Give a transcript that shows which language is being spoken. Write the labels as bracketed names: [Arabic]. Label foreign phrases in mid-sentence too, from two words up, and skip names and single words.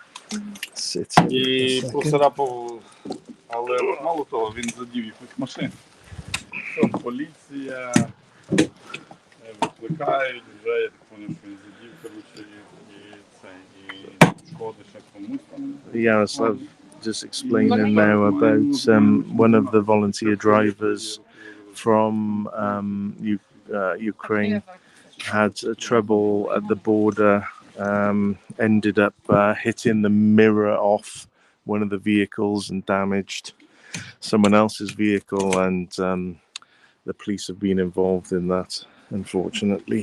[Ukrainian] І поцарапав, але мало того, він задів їхніх машин. Що, поліція, викликають, вже я так поняв, що він задів, коротше, і шкоди ще комусь там. [English] Yaroslav just explaining now about one of the volunteer drivers from Ukraine had trouble at the border, ended up hitting the mirror off one of the vehicles and damaged someone else's vehicle, and the police have been involved in that, unfortunately.